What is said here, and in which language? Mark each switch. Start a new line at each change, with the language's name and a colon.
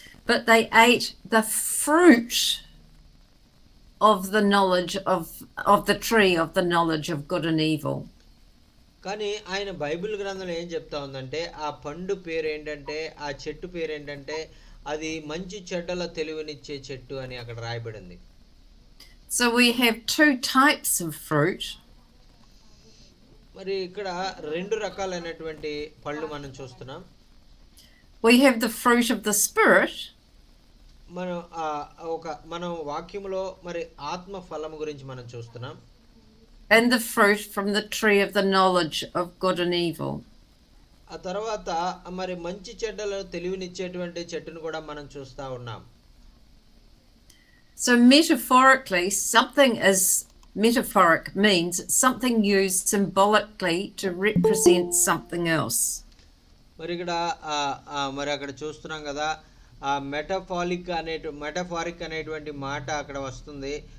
English: But they ate the fruit of the knowledge of the tree of the knowledge of good and evil.
Telugu: కానీ ఆయన Bible గ్రంథంలో ఏం చెప్తా ఉందంటే ఆ పండు పేరు ఏంటంటే, ఆ చెట్టు పేరు ఏంటంటే అది మంచి చెడ్డల తెలివినిచ్చే చెట్టు అని అక్కడ రాయబడింది.
English: So we have two types of fruit.
Telugu: మరి ఇక్కడ రెండు రకాలైనటువంటి పళ్ళు మనం చూస్తున్నాం.
English: We have the fruit of the spirit.
Telugu: మనం వాక్యములో మరి ఆత్మ ఫలము గురించి మనం చూస్తున్నాం.
English: And the fruit from the tree of the knowledge of good and evil.
Telugu: ఆ తర్వాత మరి మంచి చెడ్డల తెలివినిచ్చేటువంటి చెట్టును కూడా మనం చూస్తా ఉన్నాం.
English: So metaphorically, something is metaphoric means something used symbolically to represent something else.
Telugu: మరి ఇక్కడ మరి అక్కడ చూస్తున్నాం కదా, ఆ మెటఫారిక్ అనేటువంటి మాట అక్కడ వస్తుంది.